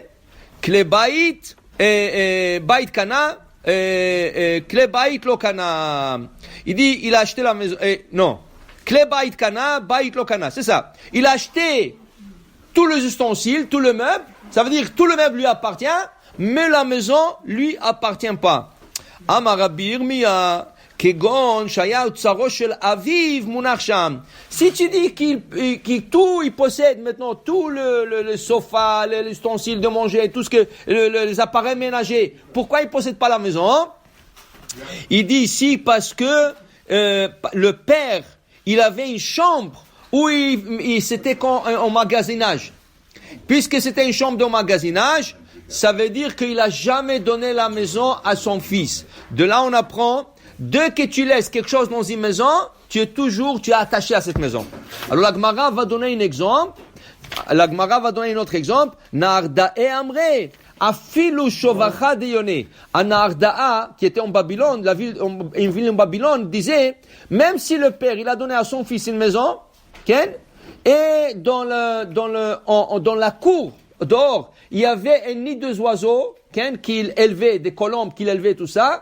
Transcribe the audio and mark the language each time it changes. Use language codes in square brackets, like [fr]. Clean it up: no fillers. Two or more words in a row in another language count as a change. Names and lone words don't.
[he] כלי בית, בית קנה, כלי בית לא קנה. [fr] Il dit, il a acheté la maison, non. [he] כלי בית קנה, בית לא קנה. [fr] C'est ça. Il a acheté tous les ustensiles, tout le meuble. Ça veut dire, tout le meuble lui appartient, mais la maison lui appartient pas. [he] אמר רבי ירמיה, כגון שהיה אוצרו של אביו מונח שם. [fr] Si tu dis qu'il possède maintenant tout le sofa, les ustensiles de manger, tout ce que les appareils ménagers, pourquoi il possède pas la maison? Il dit ici parce que le père, il avait une chambre où c'était en magasinage. Puisque c'était une chambre de magasinage, ça veut dire qu'il a jamais donné la maison à son fils. De là, on apprend, dès que tu laisses quelque chose dans une maison, tu es attaché à cette maison. Alors la Gemara va donner un exemple. La Gemara va donner un autre exemple. [arc] נהרדעי אמרי, אפילו שובכא דיוני. [fr] Naarda'a, qui était en Babylone, une ville en Babylone, disait, même si le père, il a donné à son fils une maison, et dans la cour, dehors, il y avait un nid de oiseaux qu'il élevait, des colombes qu'il élevait, tout ça.